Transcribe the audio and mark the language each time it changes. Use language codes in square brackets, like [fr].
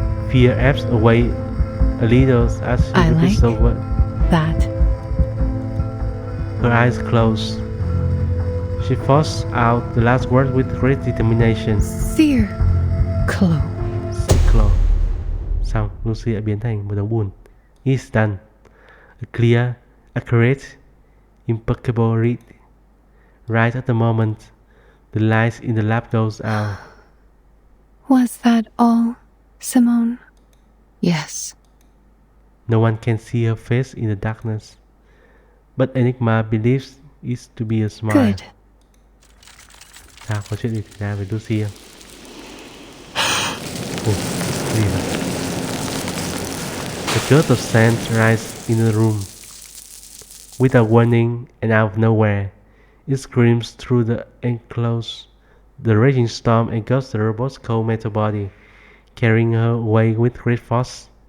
[en] Fear ebbs away a little as she repeats the word. That. Her eyes close. She forces out the last word with great determination. Clo. Clo. [vi] Xong, Lucy đã biến thành một đống bùn. [en] It's done. A clear, accurate, impeccable read. Right at the moment, the light in the lab goes out. Was that all, Simone? Yes. No one can see her face in the darkness, but Enigma believes it to be a smile. Good. [vi] Sao, có chuyện gì xảy ra với Lucy không? Gì vậy? [en] A gust of sand rises in the room. Without warning and out of nowhere, it screams through the enclosure. The raging storm engulfs the robot's cold metal body, carrying her away with great force.